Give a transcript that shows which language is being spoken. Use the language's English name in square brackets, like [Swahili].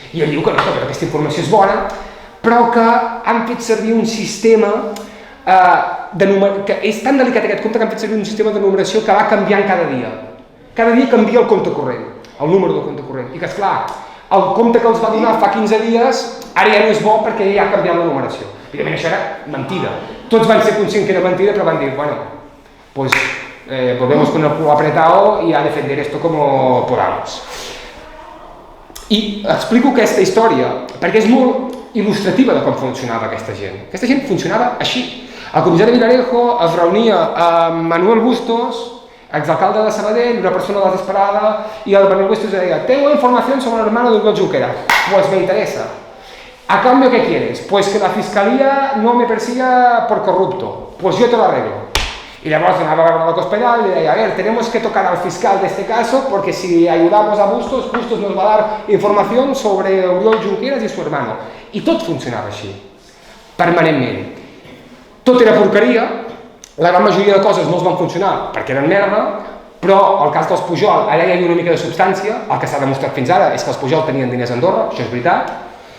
[Catalan] I ell diu que no, que aquesta informació és bona, però que han fet servir un sistema que és tan delicat aquest compte que han fet servir un sistema de numeració que va canviant cada dia. Cada dia canvia el compte corrent, el número del compte corrent. I que, esclar, el compte que els va donar fa 15 dies ara ja no és bo perquè ja ha canviat la numeració. Evidentment això era mentida. Tots van ser conscients que era mentida, però van dir, [Spanish] bueno, pues volvemos con el culo apretado y a defender esto como podamos. [Catalan] I explico aquesta història perquè és molt il·lustrativa de com funcionava aquesta gent. Aquesta gent funcionava així. El comissari Villarejo es reunia amb Manuel Bustos, exalcalde de Sabadell, una persona desesperada, y el Manuel Bustos deia, [Spanish] tengo información sobre el hermano de Oriol Junqueras. Pues me interesa. ¿A cambio qué quieres? Pues que la fiscalía no me persiga por corrupto. Pues yo te lo arreglo. Y [Catalan] llavors anava [Spanish] a la Cospedal y le decía, a ver, tenemos que tocar al fiscal de este caso porque si ayudamos a Bustos, Bustos nos va a dar información sobre Oriol Junqueras y su hermano. [Catalan] I tot funcionava així, permanentment. Tot era porqueria, la gran majoria de coses no els van funcionar perquè eren merda, però el cas dels Pujol, allà hi havia una mica de substància, el que s'ha demostrat fins ara és que els Pujol tenien diners a Andorra, això és veritat.